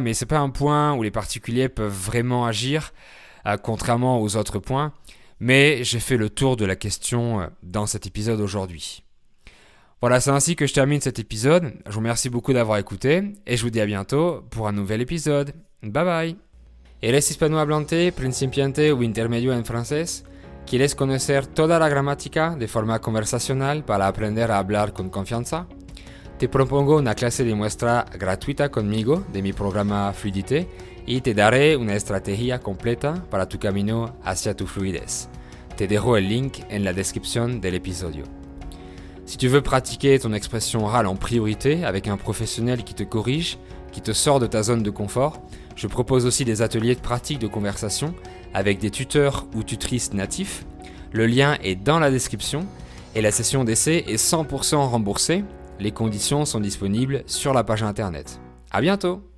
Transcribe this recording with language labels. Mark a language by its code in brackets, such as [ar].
[fr] Mais c'est pas un point où les particuliers peuvent vraiment agir, contrairement aux autres points. Mais j'ai fait le tour de la question dans cet épisode aujourd'hui. Voilà, c'est ainsi que je termine cet épisode. Je vous remercie beaucoup d'avoir écouté et je vous dis à bientôt pour un nouvel épisode. Bye bye. [es] ¿Eres hispanohablante, principiante o intermedio en francés? ¿Quieres conocer toda la gramática de forma conversacional para aprender a hablar con confianza? Te propongo una clase de muestra gratuita conmigo de mi programa Fluidité y te daré una estrategia completa para tu camino hacia tu fluidez. Te dejo el link en la descripción del episodio. [fr] Si tu veux pratiquer ton expression orale en priorité avec un professionnel qui te corrige, qui te sort de ta zone de confort, je propose aussi des ateliers de pratique de conversation avec des tuteurs ou tutrices natifs. Le lien est dans la description et la session d'essai est 100% remboursée. Les conditions sont disponibles sur la page internet. À bientôt!